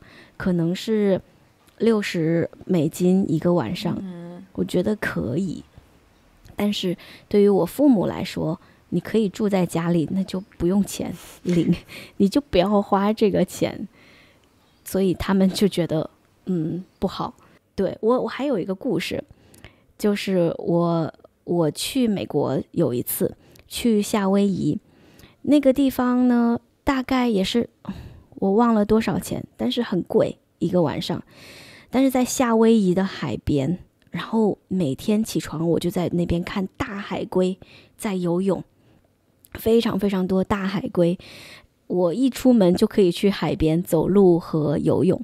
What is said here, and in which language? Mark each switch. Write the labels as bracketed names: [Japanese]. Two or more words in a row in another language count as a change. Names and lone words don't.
[Chinese] 可能是$60一個晚上，我覺得可以。但是對於我父母來說，你可以住在家裡，那就不用錢領，你就不要花這個錢，所以他們就覺得不好。對，我還有一個故事，就是我去美國有一次去夏威夷，那個地方呢大概也是我忘了多少錢，但是很貴一個晚上，但是在夏威夷的海邊。然後每天起床我就在那邊看大海龜在游泳，非常非常多大海龜，我一出門就可以去海邊走路和游泳。